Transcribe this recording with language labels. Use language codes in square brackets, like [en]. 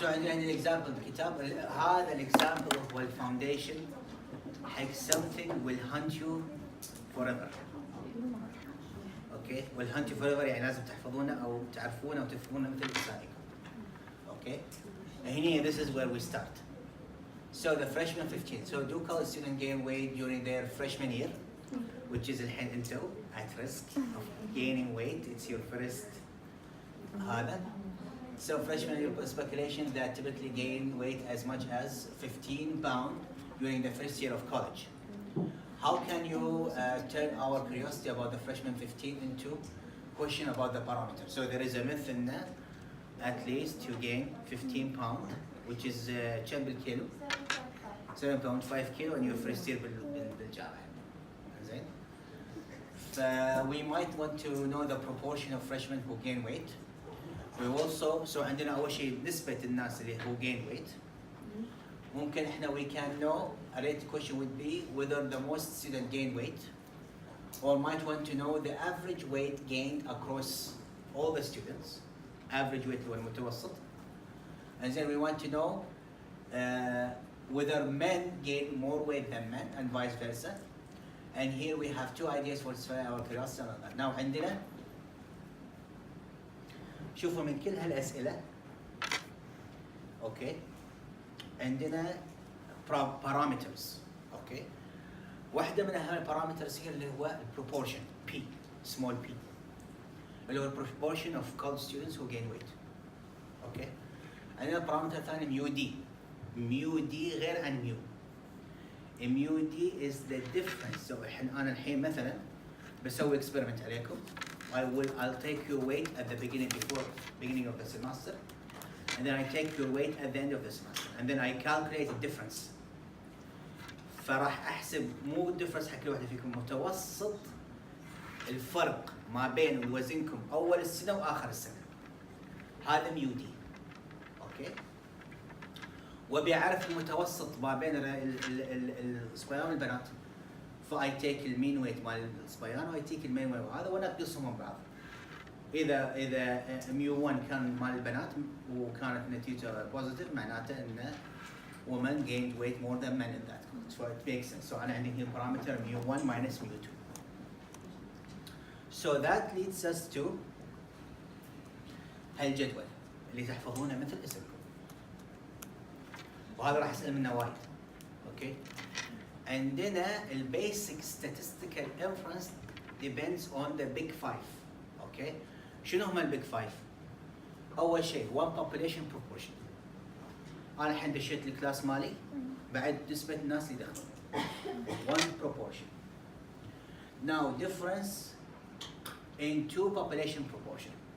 [ar] So عندنا هنا الإكزامبل بالكتاب. هذا الإكزامبل هو الفاونديشن حق [en] something will hunt you forever. Okay, will hunt you forever [ar] يعني لازم تحفظونه أو تعرفونه أو تفهمونه مثل لسانكم. [en] Okay, [ar] هنا [en] this is where we start. So the freshman 15. So do college students gain weight during their freshman year, which is [ar] الحين [en] until at risk of gaining weight. It's your first [ar] هذا. [en] So freshmen year speculation that typically gain weight as much as 15 pounds during the first year of college. How can you turn our curiosity about the freshman 15 into question about the parameter? So there is a myth in that at least you gain 15 pounds, which is [ar] كم بالكيلو [en] 7.5 kilo in your first year [ar] بالجامعة. زين. [en] We might want to know the proportion of freshmen who gain weight. We also [ar] عندنا أول شيء نسبة الناس اللي [en] who gain weight. [ar] ممكن إحنا [en] we can know a rate question would be whether the most student gain weight, or might want to know the average weight gained across all the students. Average weight [ar] هو المتوسط. [en] And then we want to know whether men gain more weight than men and vice versa. And here we have two ideas for our curiosity. Now [ar] عندنا شوفوا من كل هالأسئلة [en] okay عندنا parameters okay [ar] واحدة من أهم البارامترز هي اللي هو [en] proportion P small p اللي هو proportion of college students who gain weight okay [ar] عندنا البارامتر الثاني [en] mu d [ar] غير عن [en] mu mu d is the difference. [ar] So أنا الحين مثلا بسوي [en] experiment [ar] عليكم. [en] I'll take your weight at the beginning of the semester, and then I take your weight at the end of the semester, and then I calculate the difference. [ar] فراح أحسب مو [en] difference [ar] حق كل واحدة فيكم متوسط الفرق ما بين وزنكم أول السنة وآخر السنة. هذا [en] mu d. Okay. [ar] وبيعرف المتوسط ما بين الصبيان والبنات. [en] phi take المين weight [ar] مال الصبيان [en] Y take المين weight [ar] وهذا ونقصهم من بعض. اذا ميو 1 كان مال البنات وكانت نتيجه بوزيتيف معناته ان [en] women gained weight more than men in that. So it makes sense. So [ar] انا عندي هنا [en] parameter mu 1 minus mu 2. [ar] So that leads us to هالجدول اللي تحفظونه مثل اسمكم. وهذا راح اسال منه وايد. اوكي. [en] عندنا basic statistical inference depends on the big five. [ar] اوكي. شنو هم البيج فايف؟ اول شيء [en] one population proportion. [ar] انا الحين دشيت الكلاس مالي بعد نسبة الناس اللي دخلوا. [en] one proportion. Now difference in two population proportion.